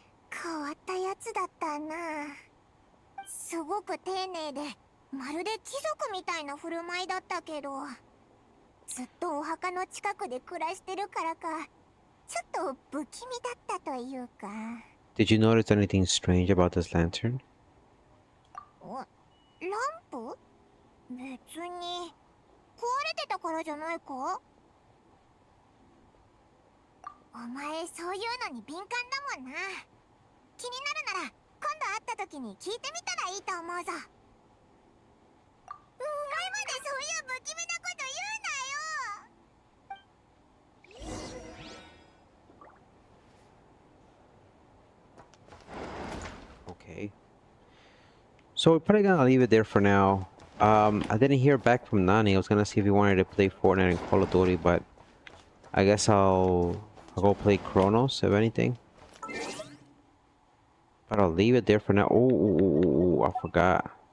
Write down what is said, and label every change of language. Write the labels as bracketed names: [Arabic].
[Japanese] 変わったやつだったな。すごく丁寧で、まるで貴族みたいな振る舞いだったけど、ずっとお墓の近くで暮らしてるからか、ちょっと不気味だったというか。 [English] Did you notice anything strange about this lantern? [Japanese] ランプ？別に壊れてたからじゃないか？お前そういうのに敏感だもんな。気になるなら今度会った時に聞いてみたらいいと思うぞ。お前までそういう不気味なこと言うなよ。 [English] Okay. So we're probably gonna leave it there for now. I didn't hear back from Nani. I was gonna see if he wanted to play Fortnite and Call of Duty, but I guess I'll go play Chronos, if anything. But I'll leave it there for now. Oh, I forgot.